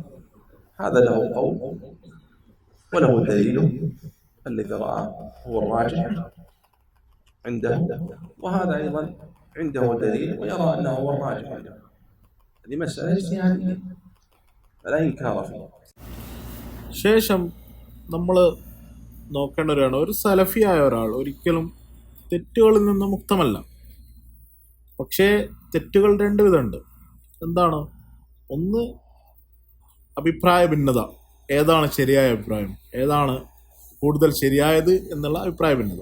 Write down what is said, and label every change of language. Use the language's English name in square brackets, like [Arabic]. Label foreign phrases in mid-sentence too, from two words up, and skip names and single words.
[Arabic] هذا له قول وله دليل الذي رآه هو الراجح عنده، وهذا أيضا عنده دليل ويرى أنه هو الراجح عنده. هذه مسألة اجتهادية فلا إنكار فيها. [Malayalam] ശേഷം നമ്മൾ നോക്കേണ്ട ഒരു സലഫിയായ ഒരാൾ ഒരിക്കലും തെറ്റുകളിൽ നിന്ന് മുക്തമല്ല. പക്ഷേ തെറ്റുകൾ രണ്ട് വിധമുണ്ട്. എന്താണ്? ഒന്ന് അഭിപ്രായ ഭിന്നത, ഏതാണ് ശരിയായ അഭിപ്രായം, ഏതാണ് കൂടുതൽ ശരിയായത് എന്നുള്ള അഭിപ്രായ ഭിന്നത.